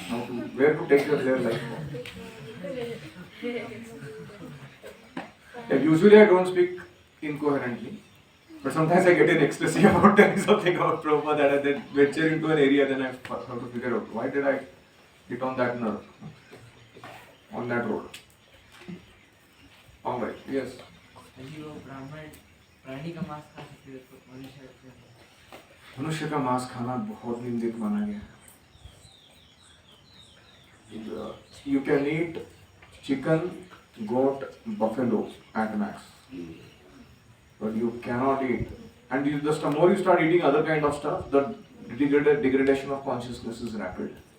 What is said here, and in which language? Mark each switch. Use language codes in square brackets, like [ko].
[en] How to, where to take their life from. Usually I don't speak incoherently. But sometimes I get in ecstasy about telling something about Prabhupada that I then venture into an area, then I have to figure out why did I hit on that nerve, on that road. All right, yes. [hi] यदि वो ब्राह्मण प्राणी का मांस खा सकते हैं तो मनुष्य मनुष्य का मांस खाना बहुत निंदित माना गया है. [en] You can eat chicken, goat, buffalo at max, but you cannot eat. And just the more you start eating other kind of stuff, the degradation of consciousness is rapid.